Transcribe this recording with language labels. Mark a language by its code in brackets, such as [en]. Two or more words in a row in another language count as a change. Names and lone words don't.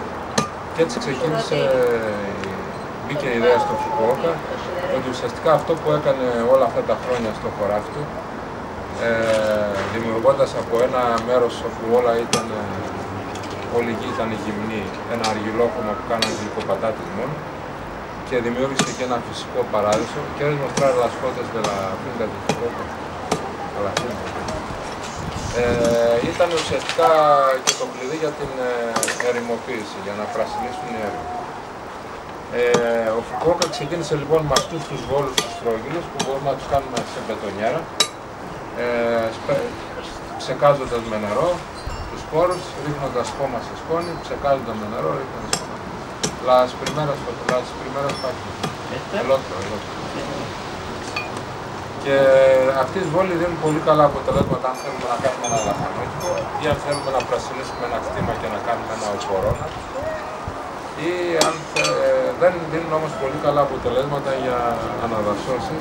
[el] Και έτσι ξεκίνησε, μπήκε η ιδέα στο Φουκουόκα, ότι ουσιαστικά αυτό που έκανε όλα αυτά τα χρόνια στο χωράφι του, δημιουργώντας από ένα μέρος όπου όλα ήταν, όλη η γη ήταν γυμνή, ένα αργυλόχωμα που κάνανε γλυκοπατάτες μόνο, και δημιούργησε και ένα φυσικό παράδεισο. [es] Quieres mostrar las fotos de la finca de Fukuoka? [el] Ήταν ουσιαστικά και το κλειδί για την ερημοποίηση, για να πρασινίσουν οι έρημοι. Ο Φουκουόκα ξεκίνησε λοιπόν με αυτούς τους βόλους τους στρόγγυλους που μπορούμε να τους κάνουμε σε μπετονιέρα, ψεκάζοντας με νερό τους σπόρους, ρίχνοντας χώμα σε σκόνη, ψεκάζοντας με νερό, ρίχνοντας χώμα. [es] Las primeras páginas. El otro. [el] Και αυτοί οι βόλοι δίνουν πολύ καλά αποτελέσματα αν θέλουμε να κάνουμε ένα λαχανόκηπο ή αν θέλουμε να πρασινίσουμε ένα κτήμα και να κάνουμε ένα οπορώνα, ή αν δεν δίνουν όμως πολύ καλά αποτελέσματα για αναδασώσεις.